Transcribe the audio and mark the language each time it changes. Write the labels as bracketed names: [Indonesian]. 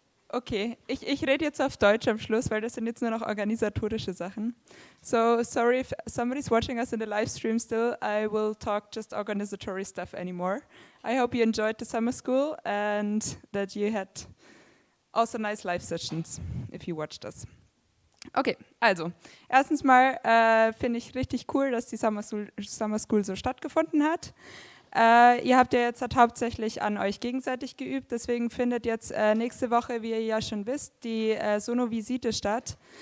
[German] Okay, ich rede jetzt auf Deutsch am Schluss, weil das sind jetzt nur noch organisatorische Sachen. [English] So, sorry if somebody's watching us in the live stream still, I will talk just organisatory stuff anymore. I hope you enjoyed the summer school and that you had also nice live sessions, if you watched us. [German] Okay, also, erstens mal finde ich richtig cool, dass die Summer School so stattgefunden hat. Ihr habt ja jetzt hauptsächlich an euch gegenseitig geübt, deswegen findet jetzt nächste Woche, wie ihr ja schon wisst, die Sono-Visite statt.